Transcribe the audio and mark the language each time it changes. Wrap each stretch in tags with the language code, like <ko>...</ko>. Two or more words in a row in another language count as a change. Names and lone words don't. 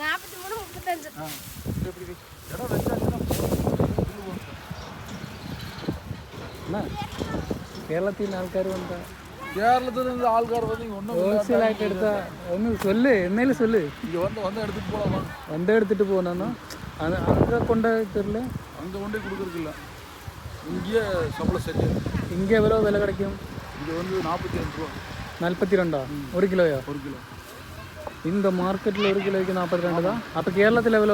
<ml>കേരളത്തിൽ നിന്ന് ആൾക്കാർ വന്ന കേരളത്തിൽ നിന്ന് ആൾക്കാർ വന്ന് ഹോൾസെയിലായിട്ട് എടുത്താൽ ഒന്ന് சொல்லு, എന്നേലും சொல்லு.</ml> <ta>இங்கே வந்து எடுத்துட்டு போகலாமா? வந்து எடுத்துட்டு போனா அங்கே கொண்டு தெரியல, அங்கே கொண்டு கொடுக்குறதுல இங்கேயே சம்பளம் சரியா. இங்கே எவ்வளோ விலை கிடைக்கும்? இங்கே வந்து 42 ரூபா. 42 ஒரு கிலோயா? ஒரு கிலோ. இந்த மார்க்கெட்டில் ஒரு கிலோக்கு 42 தான். அப்போ கேரளத்தில் எவ்வளோ?</ta>